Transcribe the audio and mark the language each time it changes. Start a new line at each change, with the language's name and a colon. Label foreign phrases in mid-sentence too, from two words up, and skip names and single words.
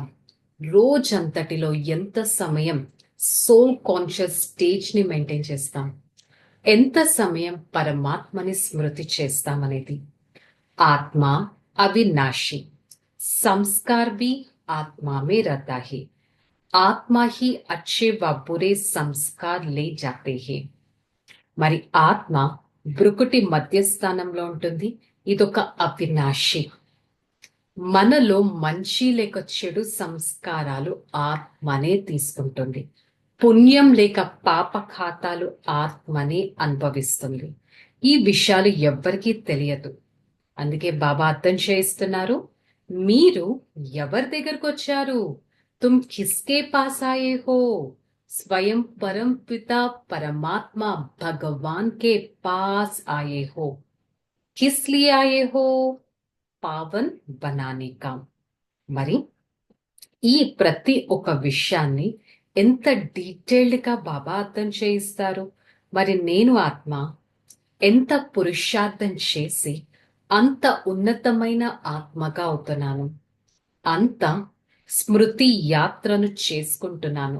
Telugu: రోజంతటిలో ఎంత సమయం
English: soul conscious stage
Telugu: ని మెయింటైన్ చేస్తాం, ఎంత సమయం పరమాత్మని స్మృతి చేస్తామనేది.
Hindi: आत्मा अविनाशी, संस्कार भी आत्मा में रहता है, आत्मा ही अच्छे व बुरे संस्कार ले जाते हैं.
Telugu: మరి ఆత్మ బ్రుకుటి మధ్యస్థానంలో ఉంటుంది. ఇదొక అవినాశి. మనలో మంచి లేక చెడు సంస్కారాలు ఆత్మనే తీసుకుంటుంది. పుణ్యం లేక పాప ఖాతాలు ఆత్మనే అనుభవిస్తుంది. ఈ విషయాలు ఎవ్వరికీ తెలియదు. అందుకే బాబా అర్థం చేయిస్తున్నారు, మీరు ఎవరి దగ్గరకు వచ్చారు?
Hindi: तुम किसके पास आए हो? स्वयं परम पिता परमात्मा भगवान के पास आए हो. किस लिए आए हो? पावन बनाने का.
Telugu: మరి ఈ ప్రతి ఒక్క విషయాన్ని ఎంత డీటెయిల్డ్ గా బాబా అర్థం చేయిస్తారు. మరి నేను ఆత్మ ఎంత పురుషార్థం చేసి అంత ఉన్నతమైన ఆత్మగా అవుతున్నాను, అంత స్మృతి యాత్రను చేసుకుంటున్నాను.